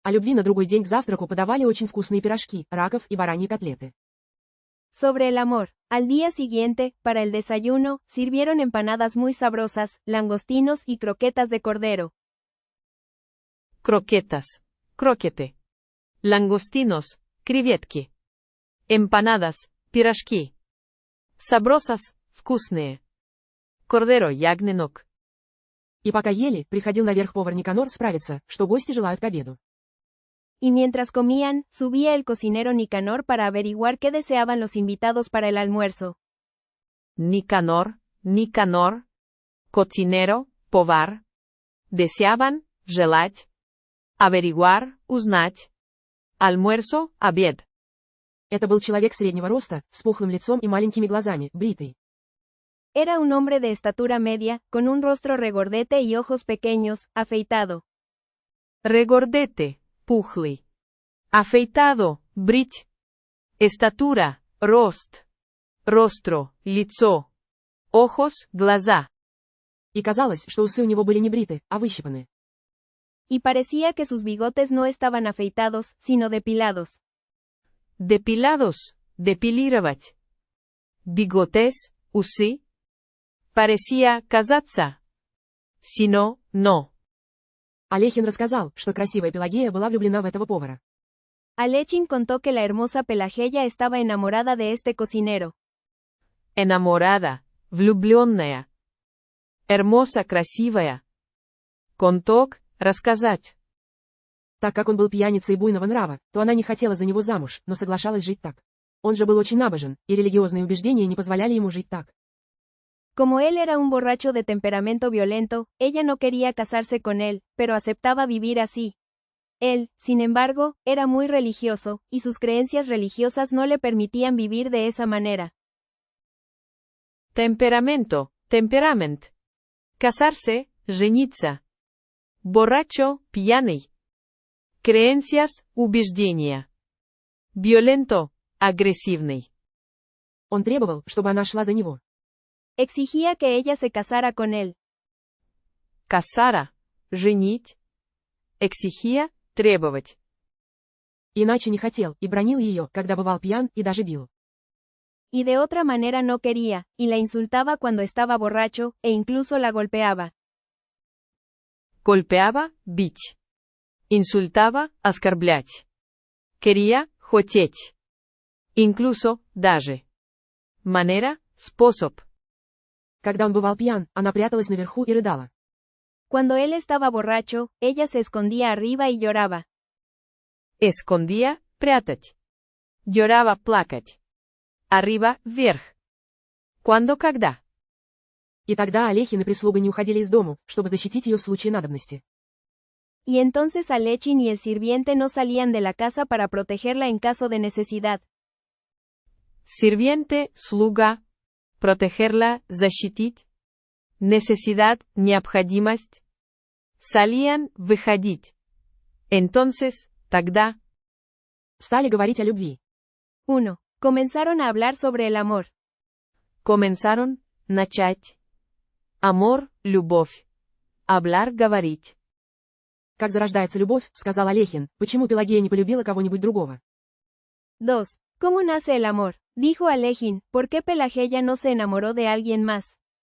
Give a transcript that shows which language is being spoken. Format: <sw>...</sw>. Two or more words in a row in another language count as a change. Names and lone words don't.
<ru>О любви на другой день к завтраку подавали очень вкусные пирожки, раков и бараньи котлеты.</ru> <es>Sobre el amor. Al día siguiente, para el desayuno, sirvieron empanadas muy sabrosas, langostinos y croquetas de cordero. Croquetas.</es> <ru>Крокеты. Langostinos. Креветки. Empanadas. Пирожки.</ru> <es>Sabrosas. Вкусные. Cordero. Ягненок.</es> <ru>И пока ели, приходил наверх повар Никанор справиться, что гости желают к обеду.</ru> <es>Y mientras comían, subía el cocinero Nicanor para averiguar qué deseaban los invitados para el almuerzo. Никанор. Cocinero.</es> <ru>Повар.</ru> <es>Deseaban. Желать. Averiguar. Узнать. Almuerzo. Обед.</es> <ru>Это был человек среднего роста, с пухлым лицом и маленькими глазами, бритый.</ru> <es>Era un hombre de estatura media, con un rostro regordete y ojos pequeños, afeitado. Regordete.</es> <ru>Пухлый. Afeitado. Брить.</ru> <es>Estatura. Рост. Rostro. Лицо. Ojos. Глаза.</es> <ru>И казалось, что усы у него были не бриты, а выщипаны.</ru> <es>Y parecía que sus bigotes no estaban afeitados, sino depilados. Depilados. Депилировать. Bigotes. Усы. Parecía казаться. Sino, no.</es> <ru>Алехин рассказал, что красивая Пелагея была влюблена в этого повара.</ru> <es>Alechin contó que la hermosa Pelageya estaba enamorada de este cocinero. Enamorada. Влюбленная. Hermosa,</es> <ru>красивая. Конток. Рассказать. Так как он был пьяницей буйного нрава, то она не хотела за него замуж, но соглашалась жить так. Он же был очень набожен, и религиозные убеждения не позволяли ему жить так.</ru> <es>Como él era un borracho de temperamento violento, ella no quería casarse con él, pero aceptaba vivir así. Él, sin embargo, era muy religioso, y sus creencias religiosas no le permitían vivir de esa manera. Temperamento. Temperament. Casarse.</es> <ru>Жениться. Borracho. Пьяный.</ru> <es>Creencias. Убеждения. Violento.</es> <ru>Агрессивный. Он требовал, чтобы она шла за него.</ru> <es>Exigía que ella se casara con él. Casara.</es> <ru>Женить. Exigía. Требовать. Иначе не хотел, и бранил ее, когда бывал пьян, и даже бил.</ru> <es>Y de otra manera no quería, y la insultaba cuando estaba borracho, e incluso la golpeaba. Golpeaba.</es> <ru>Бить. Инсультaba. Оскорблять. Quería. Хотеть.</ru> <es>Incluso. Даже. Manera. Способ.</es> <ru>Когда он бывал пьян, она пряталась наверху и рыдала.</ru> <es>Cuando él estaba borracho, ella se escondía arriba y lloraba. Escondía.</es> <ru>Прятать. Lloraba. Плакать.</ru> <es>Arriba. Вверх. Cuando. Когда.</es> <ru>И тогда Алехин и прислуга не уходили из дому, чтобы защитить ее в случае надобности.</ru> <es>Y entonces Alechin y el sirviente no salían de la casa para protegerla en caso de necesidad. Sirviente.</es> <ru>Слуга. Protegerla. Защитить.</ru> <es>Necesidad. Необходимость. Salían. Выходить. Entonces. Тогда.</es> <ru>Стали говорить о любви. 1.</ru> <es>Comenzaron a hablar sobre el amor. Comenzaron.</es> <ru>Начать. Amor. Любовь.</ru> <es>Hablar. Говорить.</es> <ru>Как зарождается любовь, сказал Алехин, почему Пелагея не полюбила кого-нибудь другого? 2.</ru> <es>¿Cómo nace el amor? Dijo Alechin, ¿por qué Pelageya no se enamoró de alguien más?</es>